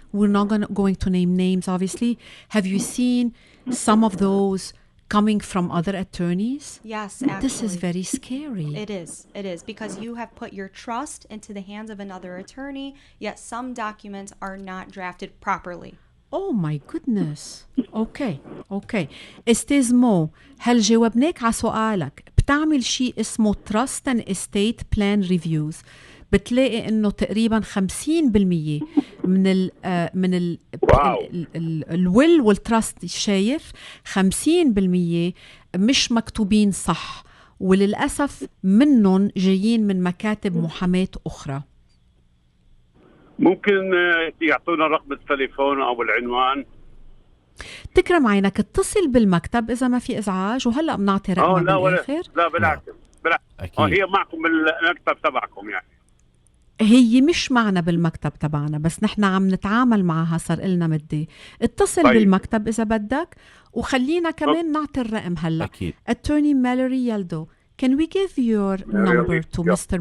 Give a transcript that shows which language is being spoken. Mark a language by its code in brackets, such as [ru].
[en] We're not going to name names, obviously. Have you seen some of those coming from other attorneys? Yes, actually. This is very scary. It is, because you have put your trust into the hands of another attorney, yet some documents are not drafted properly. Oh my goodness. Okay. [ar] استاذ مو، هل جاوبناك على سؤالك؟ بتعمل شيء اسمه Trust and Estate Plan Reviews. بتلاقي انه تقريبا 50% من الويل والتراست، شايف 50% مش مكتوبين صح، وللأسف منهم جايين من مكاتب محاماة أخرى. ممكن يعطونا رقم التليفون أو العنوان؟ تكرم عينك، اتصل بالمكتب إذا ما في إزعاج، وهلأ بنعطي رقم بالآخر. لا بالعكس. هي معكم بالمكتب تبعكم يعني. هي مش معنا بالمكتب تبعنا، بس نحن عم نتعامل معها صار لنا مدة. اتصل بالمكتب إذا بدك، وخلينا كمان نعطي الرقم هلأ. [en] Attorney Mallory Yeldo, can we give your number to Mr.